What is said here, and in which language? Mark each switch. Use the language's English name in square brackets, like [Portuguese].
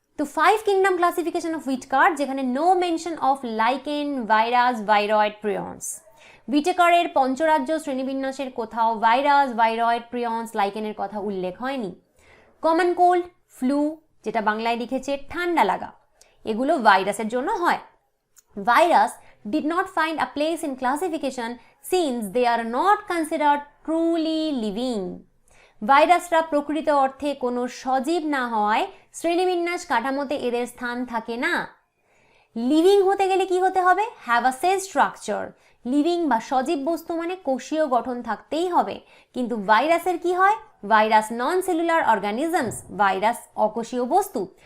[English] তো 5 kingdom classification of Whittaker, [Bangla] যেখানে [English] No mention of lichen, virus, viroid, prions. [Bangla] হুইটেকারের পঞ্চরাজ্য শ্রেণীবিন্যাসের কোথাও virus, viroid, prions, লাইকেনের কথা উল্লেখ হয়নি। কমন কোল্ড, ফ্লু, যেটা বাংলায় লিখেছে ঠান্ডা লাগা, এগুলো ভাইরাসের জন্য হয়। [English] Virus did not find a place in classification since they are not considered truly living. [Bangla] ভাইরাসরা প্রকৃত অর্থে কোনো সজীব না হওয়ায় শ্রেণীবিন্যাস কাঠামোতে এদের স্থান থাকে না। লিভিং হতে গেলে কি হতে হবে? [English] Have a cell structure. [Bangla] Living বা সজীব বস্তু মানে কোষীয় গঠন থাকতেই হবে। কিন্তু ভাইরাসের কি হয়? [English] virus non cellular organisms, [Bangla] ভাইরাস অকোষীয় বস্তু।